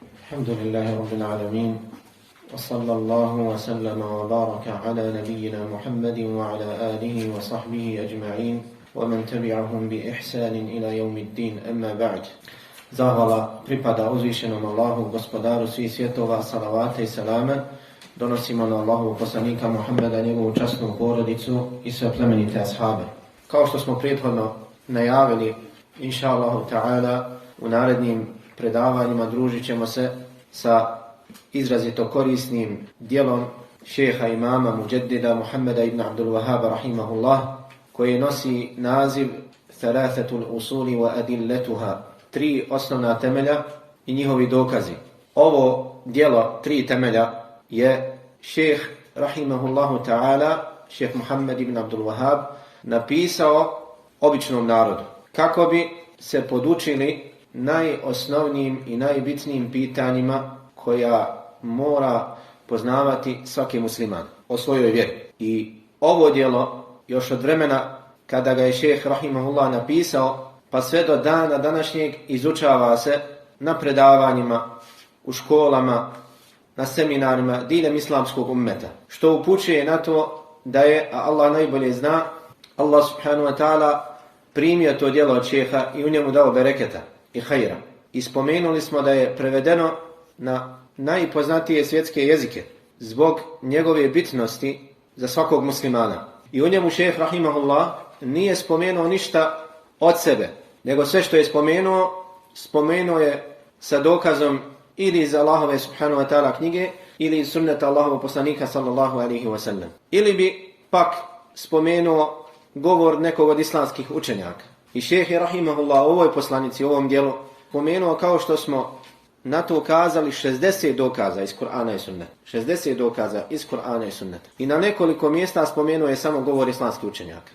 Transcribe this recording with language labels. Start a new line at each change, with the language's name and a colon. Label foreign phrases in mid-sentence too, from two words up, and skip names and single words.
Arabic: الحمد لله رب العالمين وصلى الله وسلم وبارك على نبينا محمد وعلى آله وصحبه أجمعين ومن تبعهم بإحسان إلى يوم الدين أما بعد.
Bosnian: Zahvala pripada uzvišenom Allahu, gospodaru svih svjetova, salavate i salame. Donosimo na Allahovog poslanika Muhammeda, njegovu časnu porodicu i sve plemenite ashabe. Kao što smo prethodno najavili,
Arabic: إن شاء الله تعالى,
Bosnian: u narednim predavanjima družit ćemo se sa izrazito korisnim dijelom šeha imama Muđedida Muhammeda ibn Abdul Wahhaba rahimahullah, koji nosi naziv
Arabic: ثلاثة الأصول وأدلتها,
Bosnian: 3 osnovna temelja i njihovi dokazi. Ovo dijelo 3 temelja je šeh
Arabic: رحمه الله تعالى,
Bosnian: šeh Muhammed ibn Abdul Wahhab, napisao običnom narodu kako bi se podučili najosnovnijim i najbitnijim pitanjima koja mora poznavati svaki musliman o svojoj vjeri. I ovo djelo još od vremena kada ga je šejh rahimahullah napisao pa sve do dana današnjeg izučava se na predavanjima, u školama, na seminarima diljem islamskog ummeta, što upućuje na to da je, a Allah najbolje zna, Allah
Arabic: سبحانه وتعالى
Bosnian: primio to djelo od šeha i u njemu dao bereketa i hajra. I spomenuli smo da je prevedeno na najpoznatije svjetske jezike zbog njegove bitnosti za svakog muslimana. I u njemu šejh rahimahullah nije spomenuo ništa od sebe, nego sve što je spomenuo je sa dokazom ili iz Allahove
Arabic: سبحانه وتعالى
Bosnian: knjige ili iz sunneta Allahovog poslanika
Arabic: صلى الله عليه وسلم.
Bosnian: Ili bi pak spomenuo govor nekog od islamskih učenjaka. I šejh je rahimahullah u ovoj poslanici, u ovom dijelu, spomenuo, kao što smo na to ukazali, 60 dokaza iz Kur'ana i sunneta. 60 dokaza iz Kur'ana i sunneta. I na nekoliko mjesta spomenuo je samo govor islamskih učenjaka.